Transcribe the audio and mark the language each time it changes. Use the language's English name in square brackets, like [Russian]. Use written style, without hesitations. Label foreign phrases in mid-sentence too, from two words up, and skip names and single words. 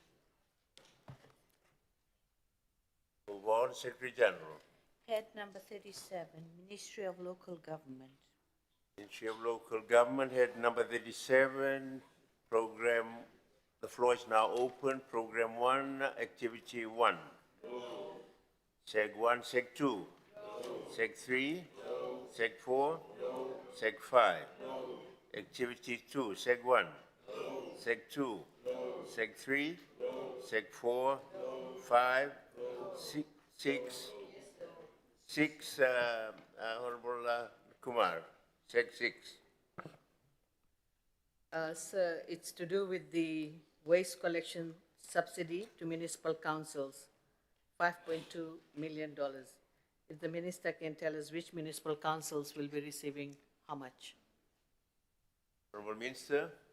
[English] Move on, Secretary General. Head number 37, Ministry of Local Government. Ministry of Local Government, head number 37, program, the floor is now open. Program 1, activity 1. Seg 1, Seg 2. Seg 3. Seg 4. Seg 5. Activity 2, Seg 1. Seg 2. Seg 3. Seg 4. 5. 6. Honorable Kumar. Seg 6. Sir, it's to do with the waste collection subsidy to municipal councils, $5.2 million. If the minister can tell us which municipal councils will be receiving how much? Honorable Minister.